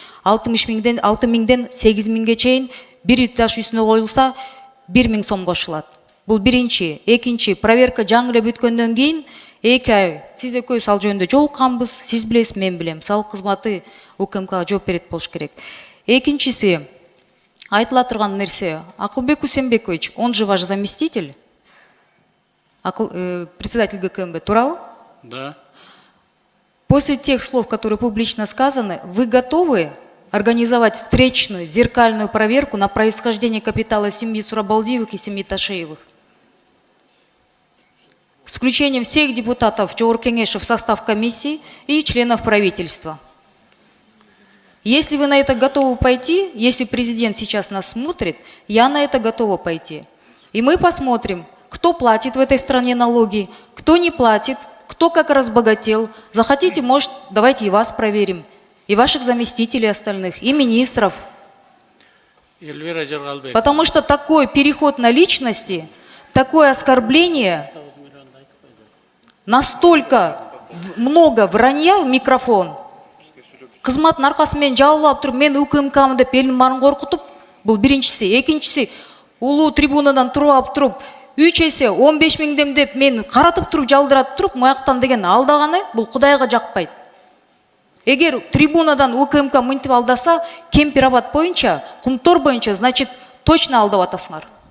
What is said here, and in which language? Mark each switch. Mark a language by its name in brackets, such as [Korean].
[Kyrgyz] 6 миңден 8 миңге чейин бир этаж үстүнө коюлса 1 000 сом кошулат. Бул биринчи. Экинчи, проверка жаңы эле бүткөндөн кийин 2 ай сиз экөөбүз ал жөнүндө жолукканбыз, сиз билесиз, мен билем. Салык кызматы УКМКга жооп берет болуш керек. Экинчиси, айтыла турган нерсе, Акылбек Усенбекович, он же ваш заместитель, председатель ГКМБ, туурабы? [Russian] Да. После тех слов, которые публично сказаны, вы готовы организовать встречную, зеркальную проверку на происхождение капитала семьи Сурабалдиевых и семьи Ташеевых? С включением всех депутатов Чоуркенеша в состав комиссии и членов правительства. Если вы на это готовы пойти, если президент сейчас нас смотрит, я на это готова пойти. И мы посмотрим, кто платит в этой стране налоги, кто не платит, кто как разбогател. Захотите, может, давайте и вас проверим, и ваших заместителей остальных, и министров. Эльвира Жыргалбек. Потому что такой переход на личности, такое оскорбление, настолько много вранья в микрофон. [Kyrgyz] Кызматтын аркасы менен жабылып туруп, мен УКМКмын деп элдин баарын коркутуп, бул биринчиси. Экинчиси, улуу трибунадан туруп туруп, 3 эсе 15 миңдем деп мен каратып туруп, жалдырат туруп, маяктан деген алдаганы, бул Кудайга жакпайт. Эгер трибунадан УКМК мынтип алдаса, Кемпир-Абад боюнча, Кумтор боюнча, значит, точно алдап атасыңар.